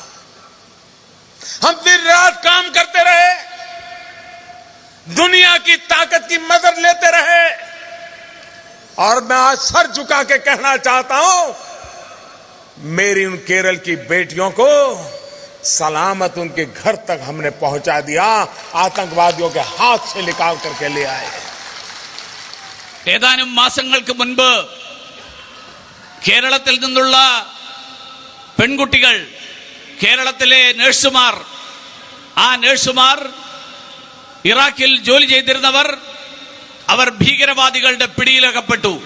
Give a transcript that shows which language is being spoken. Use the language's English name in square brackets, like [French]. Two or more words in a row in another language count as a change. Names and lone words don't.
[Hindi] हम दिन रात काम करते रहे, दुनिया की ताकत की मदद लेते रहे, और मैं आज सर झुका के कहना चाहता हूं, मेरी उन केरल की बेटियों को सलामत उनके घर तक हमने पहुंचा दिया, आतंकवादियों के हाथ से निकाल करके ले आए। [Malayalam] ഏതാനും മാസങ്ങൾക്ക് മുൻപ് കേരളത്തിൽ നിന്നുള്ള പെൺകുട്ടികൾ, കേരളത്തിലെ നഴ്സുമാർ, ആ നഴ്സുമാർ ഇറാഖിൽ ജോലി ചെയ്തിരുന്നവർ, അവർ ഭീകരവാദികളുടെ പിടിയിലകപ്പെട്ടു.